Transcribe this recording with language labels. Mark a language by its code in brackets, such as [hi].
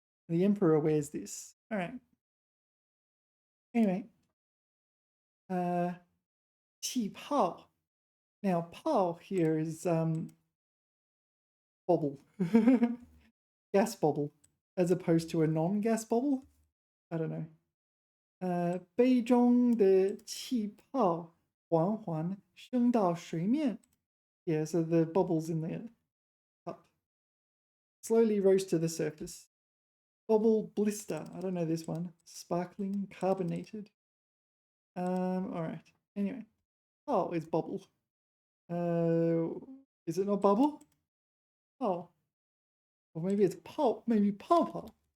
[en] The emperor wears this. All right. Anyway, 气泡. Now, pao here is bubble, gas bubble, as opposed to a non-gas bubble. I don't know. [zh] 杯中的气泡缓缓升到水面. [en] Yeah, so the bubbles in the cup slowly rose to the surface. Bubble blister. I don't know this one. Sparkling, carbonated. All right. Anyway, is bubble. Is it not bubble? Oh. Or maybe it's pulp. Maybe pulp.